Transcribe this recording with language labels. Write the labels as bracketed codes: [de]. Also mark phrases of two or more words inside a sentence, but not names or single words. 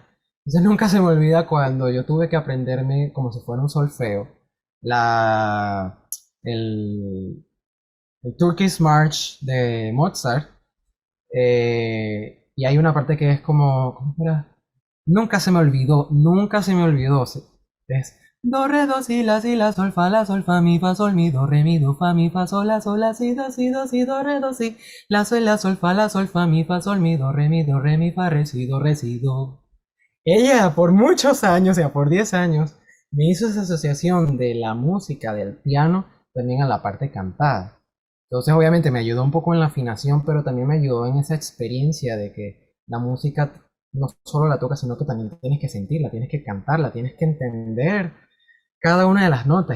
[es] Entonces nunca se me olvida cuando yo tuve que aprenderme como si fuera un solfeo, la, el, el Turkish March de Mozart, y hay una parte que es como, ¿cómo era? Nunca se me olvidó. Es do, re, do, si, la, sol, fa, mi, fa, sol, mi, do, re, mi, do, fa, mi, fa, sol, la, si, do, re, do, si, la, sol, fa, mi, fa, sol, mi, do, re, mi, fa, re, si, do. Ella por muchos años, o sea, por 10 años, me hizo esa asociación de la música, del piano, también a la parte cantada. Entonces, obviamente, me ayudó un poco en la afinación, pero también me ayudó en esa experiencia de que la música no solo la tocas, sino que también tienes que sentirla, tienes que cantarla, tienes que entender cada una de las notas.